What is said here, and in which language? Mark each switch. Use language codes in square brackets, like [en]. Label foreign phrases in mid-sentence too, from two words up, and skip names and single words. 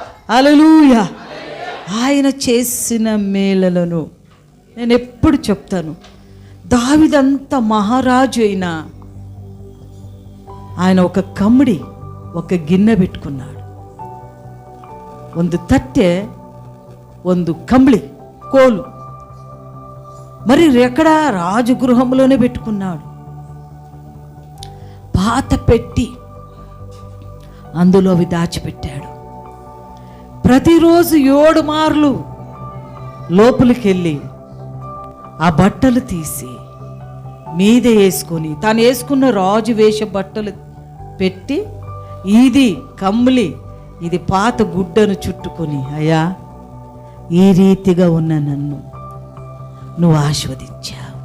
[te] హల్లెలూయా. ఆయన చేసిన మేలులను నేను ఎప్పుడు చెప్తాను. దావీదంత మహారాజు అయినా ఆయన ఒక కమ్మిడి, ఒక గిన్నె పెట్టుకున్నాడు. [kn] ಒಂದು ತಟ್ಟೆ, ಒಂದು ಕಂಬಳಿ, [te] కోలు. మరి ఎక్కడ? రాజగృహంలోనే పెట్టుకున్నాడు. పాత పెట్టి అందులో అవి దాచిపెట్టాడు. ప్రతిరోజు 7 మార్లు లోపలికి వెళ్ళి ఆ బట్టలు తీసి మీదే వేసుకొని, తాను వేసుకున్న రాజు వేష బట్టలు పెట్టి, ఇది కమ్మిలి, ఇది పాత గుడ్డను చుట్టుకొని, అయ్యా ఈ రీతిగా ఉన్న నన్ను నువ్వు ఆశీర్వదించావు.